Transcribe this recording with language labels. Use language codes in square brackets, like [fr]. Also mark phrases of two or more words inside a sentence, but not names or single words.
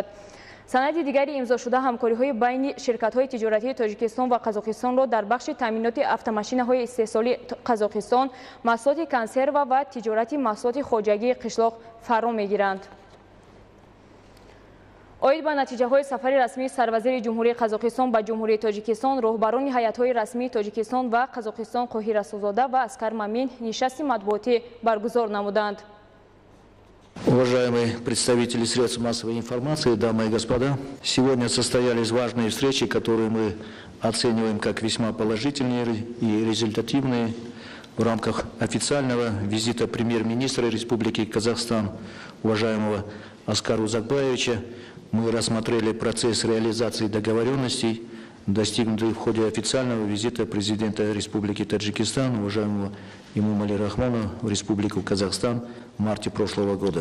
[tg] санади дигари имзошуда ҳамкориҳои байни ширкатҳои тиҷоратии Тоҷикистон ва Қазоқистонро дар бахши таъминоти автомашинаҳои истеҳсоли Қазоқистон, маҳсулоти консерва ва тиҷорати маҳсулоти хоҷагии қишлоқ фаро мегиранд. оид ба натиҷаҳои сафари расмии сарвазири ҷумҳурии Қазоқистон ба ҷумҳурии Тоҷикистон, роҳбарони ҳайатҳои расмии Тоҷикистон ва Қазоқистон Қоҳир Расулзода ва Аскар Мамин нишасти матбуотӣ баргузор намуданд. [ru] Уважаемые представители средств массовой информации, дамы и господа, сегодня состоялись важные встречи, которые мы оцениваем как весьма положительные и результативные. В рамках официального визита премьер-министра Республики Казахстан, уважаемого Аскара Узакбаевича, мы рассмотрели процесс реализации договоренностей, достигнутый в ходе официального визита президента Республики Таджикистан, уважаемого Эмомали Рахмона, в Республику Казахстан в марте прошлого года.